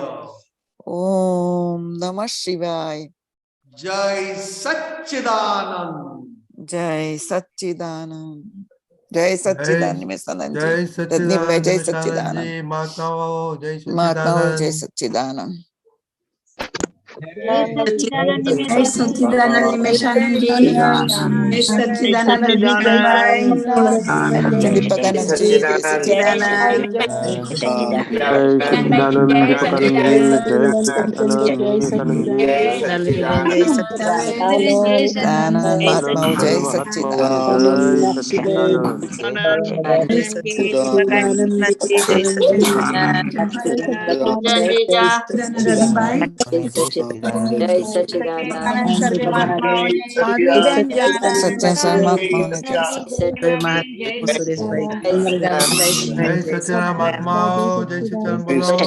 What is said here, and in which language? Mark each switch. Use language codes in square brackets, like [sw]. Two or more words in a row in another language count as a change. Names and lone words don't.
[gu] ઓમ નમઃ શિવાય. જય સચ્ચિદાનંદ. જય સચ્ચિદાનંદ. જય સચ્ચિદાનંદ. નિમેશાનંદ. જય સચ્ચિદાનંદ. જય સચ્ચિદાનંદ. માતાઓ જય માતાઓ જય સચ્ચિદાનંદ. સચ્ચિદાનંદ. [hi] जय सच्चिदानंद निमेशानंद जी, जय सच्चिदानंद रजनी भाई, दीपकानंद जी, जय सच्चिदानंद। सच्चिदानंद दीपकानंद जी, जय सच्चिदानंद दानंद महात्मा जय सच्चिदानंद। जय सच्चिदानंद सच्चा महात्मा ने जय जय सच्चिदानंद महात्मा जय सच्चिदानंद बोलो